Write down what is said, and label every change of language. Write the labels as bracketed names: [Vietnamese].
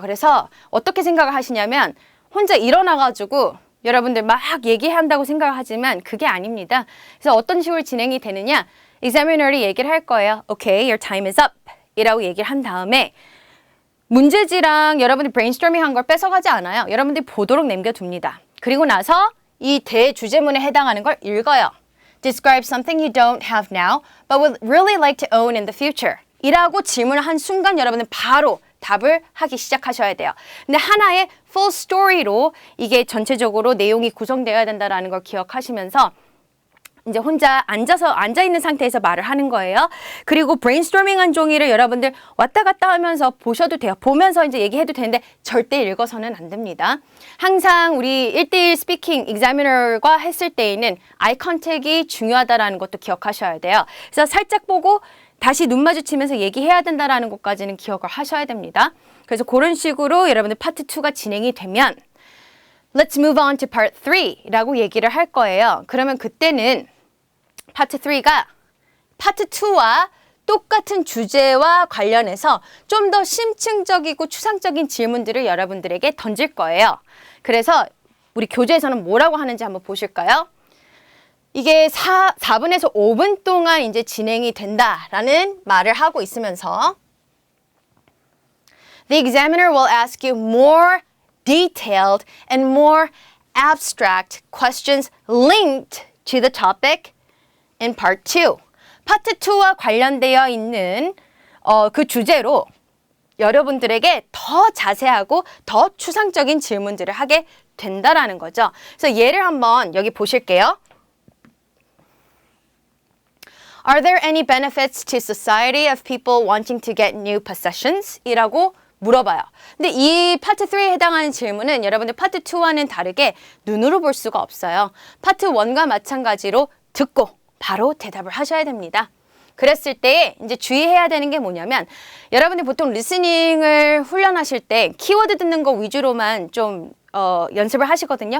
[Korean] 그래서 어떻게 생각을 하시냐면 혼자 일어나가지고 여러분들 막 얘기한다고 생각을 하지만 그게 아닙니다. 그래서 어떤 식으로 진행이 되느냐 examiner이 얘기를 할 거예요. [English] Okay, your time is up [Korean] 이라고 얘기를 한 다음에 문제지랑 여러분들 브레인스토밍 한 걸 뺏어가지 않아요. 여러분들이 보도록 남겨둡니다. 그리고 나서 이 대주제문에 해당하는 걸 읽어요. [English] Describe something you don't have now, but would really like to own in the future. [Korean] 이라고 질문을 한 순간 여러분은 바로 답을 하기 시작하셔야 돼요. 근데 하나의 full story로 이게 전체적으로 내용이 구성되어야 된다는 걸 기억하시면서 이제 혼자 앉아있는 상태에서 말을 하는 거예요. 그리고 브레인스토밍 한 종이를 여러분들 왔다 갔다 하면서 보셔도 돼요. 보면서 이제 얘기해도 되는데 절대 읽어서는 안 됩니다. 항상 우리 1대1 스피킹 examiner과 했을 때에는 아이 컨택이 중요하다는 것도 기억하셔야 돼요. 그래서 살짝 보고 다시 눈 마주치면서 얘기해야 된다는 것까지는 기억을 하셔야 됩니다. 그래서 그런 식으로 여러분들 파트 2가 진행이 되면 [English] Let's move on to part 3 [Korean] 라고 얘기를 할 거예요. 그러면 그때는 파트 3가 파트 2와 똑같은 주제와 관련해서 좀 더 심층적이고 추상적인 질문들을 여러분들에게 던질 거예요. 그래서 우리 교재에서는 뭐라고 하는지 한번 보실까요? 이게 4분에서 5분 동안 이제 진행이 된다라는 말을 하고 있으면서 [English] The examiner will ask you more detailed and more abstract questions linked to the topic in part 2. [Korean] 파트 2와 관련되어 있는 그 주제로 여러분들에게 더 자세하고 더 추상적인 질문들을 하게 된다라는 거죠. 그래서 예를 한번 여기 보실게요. [English] Are there any benefits to society of people wanting to get new possessions? [Korean] 이라고 물어봐요. 근데 이 파트 3에 해당하는 질문은 여러분들 파트 2와는 다르게 눈으로 볼 수가 없어요. 파트 1과 마찬가지로 듣고 바로 대답을 하셔야 됩니다. 그랬을 때 이제 주의해야 되는 게 뭐냐면 여러분들 보통 리스닝을 훈련하실 때 키워드 듣는 거 위주로만 좀 연습을 하시거든요.